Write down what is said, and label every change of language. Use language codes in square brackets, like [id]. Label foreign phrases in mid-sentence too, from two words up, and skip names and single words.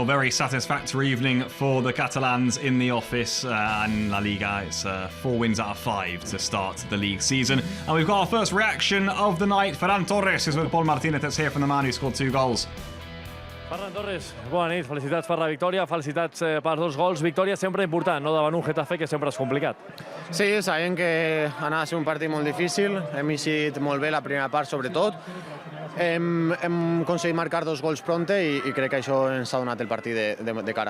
[en] Very satisfactory evening for the Catalans in the office. And La Liga, it's 4 wins out of 5 to start the league season. And we've got our first reaction of the night. Ferran Torres is with Paul Martinez. Let's hear from the man who scored 2 goals. [ca] Ferran Torres, bona nit, felicitats per la victòria, felicitats pels 2 gols. Victòria sempre important, no? Davant un Getafe que sempre és complicat. Sí, sabem que anava a ser un partit molt difícil, hem eixit molt bé la primera part sobretot, hem aconseguit marcar 2 gols pronte i crec que això ens ha donat el partit de cara.